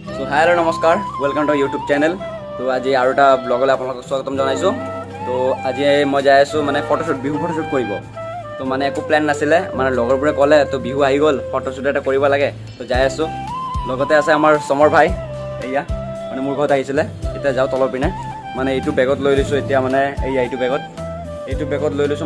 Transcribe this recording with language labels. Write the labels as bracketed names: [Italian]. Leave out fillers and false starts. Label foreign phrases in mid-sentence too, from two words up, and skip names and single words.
[English] हेलो नमस्कार welcome to YouTube channel. [Hindi] तो आज और [Assamese] এটা ব্লগলৈ আপোনালোকক স্বাগতম জনাইছোঁ। তো আজি মই যাই আছোঁ মানে ফটোশ্বুট বিহু ফটোশ্বুট কৰিব। তো মানে একো প্ল্যান নাছিলে, মানে লগৰবোৰে ক'লে তো বিহু আহি গ'ল ফটোশ্বুট এটা কৰিব লাগে, তো যাই আছোঁ। লগতে আছে আমাৰ সমৰ ভাই, এয়া মানে মোৰ ঘৰত আহিছিলে। এতিয়া যাওঁ তলৰ পিনে, মানে এইটো বেগত লৈ লৈছোঁ এতিয়া, মানে এয়া এইটো বেগত লৈ লৈছোঁ।